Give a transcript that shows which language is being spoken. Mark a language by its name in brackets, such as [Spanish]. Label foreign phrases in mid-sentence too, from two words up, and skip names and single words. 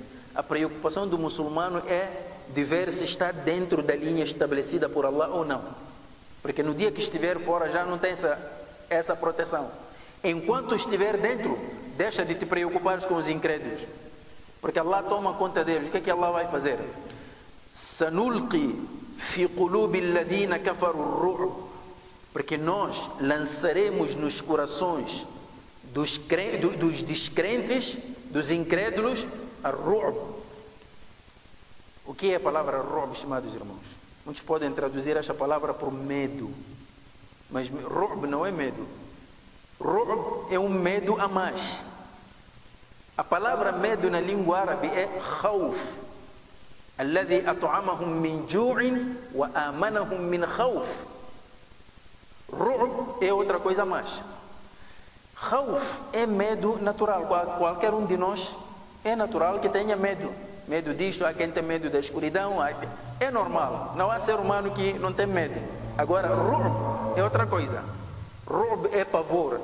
[Portuguese] A preocupação do muçulmano é de ver se está dentro da linha estabelecida por Allah ou não. Porque no dia que estiver fora já não tem essa proteção. Enquanto estiver dentro, deixa de te preocupar com os incrédulos. Porque Allah toma conta deles. O que é que Allah vai fazer? [Arabic] سنلقي في قلوب الذين كفروا الرعب. [Portuguese] Porque nós lançaremos nos corações dos descrentes, dos incrédulos, ar-ru'b. O que é a palavra ru'b, estimados irmãos? Muitos podem traduzir esta palavra por medo. Mas ru'b não é medo. Ru'b é um medo a mais. A palavra medo na língua árabe é khawf. [Arabic] الذي أطعمهم من جوع وآمنهم من خوف. [Portuguese] Ru'b é outra coisa a mais. Khawf é medo natural. Qualquer um de nós é natural que tenha medo. Medo disto, há quem tem medo da escuridão. É normal. Não há ser humano que não tem medo. Agora, ru'b é outra coisa. Ru'b é pavor.